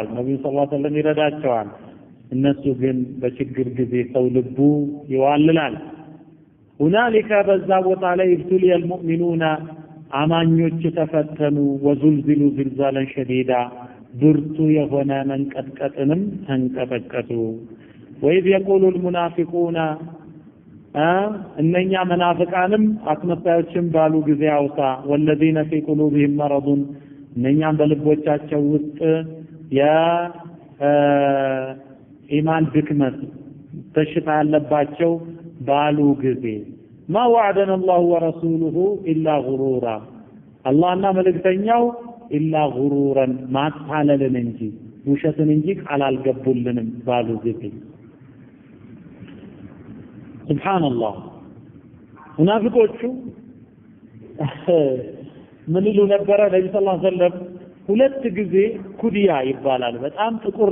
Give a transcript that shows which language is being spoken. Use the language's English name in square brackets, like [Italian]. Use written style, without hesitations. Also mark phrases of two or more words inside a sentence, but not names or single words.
[Amharic] ነብዩ [Arabic] صلى الله عليه وسلم [Amharic] ይረዳቸዋል እነሱ ግን በችግር ጊዜ ሰው ልቡ ይዋልላል ሁናሊከ በዛ ቦታ ላይ [Arabic] ابتلي المؤمنون [Amharic] አማኞች ተፈተኑ [Arabic] وزلزلوا زلزالا شديدا [Amharic] ብርቱ የሆነ መንቀጥቀጥንም ተንቀጠቀጡ [Arabic] وإذ يقول المنافقون [Amharic] እነኛ መናፍቃንም አስመሳዮችም ባሉ ጊዜ አውሳ [Arabic] والذين في قلوبهم مرض [Amharic] እነኛም በልቦቻቸው ውስጥ ኢማን ድክመት በሽታ ያለባቸው ባሉ ጊዜ [Arabic] ما وعدنا الله ورسوله إلا غرورا [Amharic] አላህና መልእክተኛው [Arabic] إلا غرورا [Amharic] ማታለልን እንጂ ውሸትን እንጂ ቃል አልገቡልንም ባሉ ጊዜ ሱብሃንአላህ ሙናፊቆቹ ምን ይሉ ነበር ነብዩ [Arabic] صلى الله عليه وسلم [Amharic] ሁለት ጊዜ ኩዲያ ይባላል በጣም ጥቁር